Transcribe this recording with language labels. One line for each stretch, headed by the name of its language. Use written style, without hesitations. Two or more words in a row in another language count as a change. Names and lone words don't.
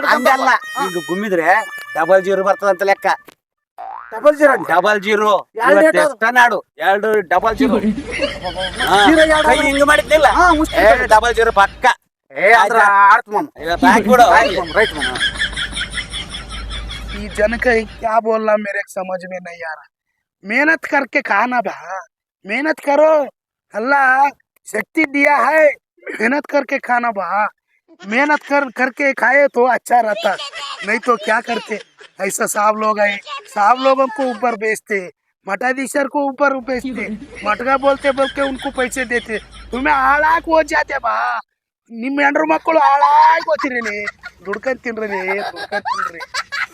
Kannada: ಹಂಗಲ್ಲ, ಹಿಂಗ ಗುಮ್ಮಿದ್ರೆ 00 ಬರ್ತದಂತ ಲೆಕ್ಕ.
English: double zero
Kannada: 00 2 ಏಟು ನಾಡು 2 00. ಜೀರೋ 2 ಕೈ ಹಿಂಗ ಮಾಡಿದ್ನಿಲ್ಲ? ಹಾ ಮುಷ್ಟಿ 00 ಪಕ್ಕ. ಅಂದ್ರ ಆಡ್ತ ಮಾಮ. ಇವತ್ತು ಹಾಕ್ಬಿಡು. ರೈಟ್ ಮಾಮ.
Hindi: ये जन का क्या बोलना मेरे समझ में नहीं आ रहा. मेहनत करके खाना बा, मेहनत करो, अल्लाह शक्ति दिया है, मेहनत करके खाना बा. मेहनत करके खाए तो अच्छा रहता, नहीं तो क्या करते. ऐसा साहब लोग है, साहब लोगों को ऊपर बेचते, मठाधीशर को ऊपर बेचते, मटका बोलते उनको पैसे देते. तुम्हें हालाक हो जाते बा.
Kannada: ನಿಮ್ಮ ಹೆಂಡ್ರು ಮಕ್ಕಳು ಹಾಳಾಗಿ ಹೋಗ್ತಿರಿ, ದುಡ್ಕೊಂಡ್ ತಿನ್ರಿ.